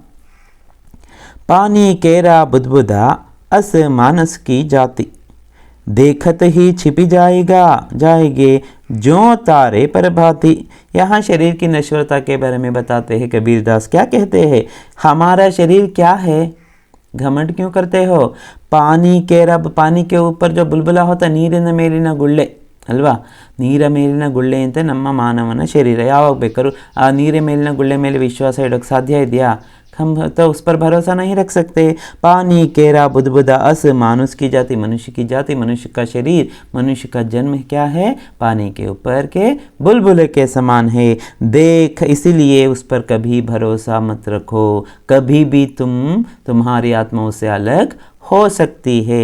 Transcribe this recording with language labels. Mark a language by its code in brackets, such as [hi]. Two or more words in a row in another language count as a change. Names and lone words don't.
[hi] पानी केरा बुदबुदा अस मानस की जाति, देखत ही छिपी जाएगे जो तारे पर भांति। यहाँ शरीर की नश्वरता के बारे में बताते हैं कबीरदास। क्या कहते हैं, हमारा शरीर क्या है, घमंड क्यों करते हो। पानी केरा, पानी के ऊपर जो बुलबुला होता, [kn] ನೀರಿನ ಮೇಲಿನ ಗುಳ್ಳೆ ಅಲ್ವಾ, ನೀರ ಮೇಲಿನ ಗುಳ್ಳೆ ಅಂತ ನಮ್ಮ ಮಾನವನ ಶರೀರ। ಯಾವಾಗ ಬೇಕಾದ್ರೂ ಆ ನೀರ ಮೇಲಿನ ಗುಳ್ಳೆ ಮೇಲೆ ವಿಶ್ವಾಸ ಇಡೋಕ್ಕೆ ಸಾಧ್ಯ ಇದೆಯಾ? [hi] हम तो उस पर भरोसा नहीं रख सकते। पानी केरा बुदबुदा अस मानुष की जाति, मनुष्य का शरीर, मनुष्य का जन्म क्या है, पानी के ऊपर के बुलबुले के समान है। देख, इसीलिए उस पर कभी भरोसा मत रखो, कभी भी तुम्हारी आत्मा उससे अलग हो सकती है।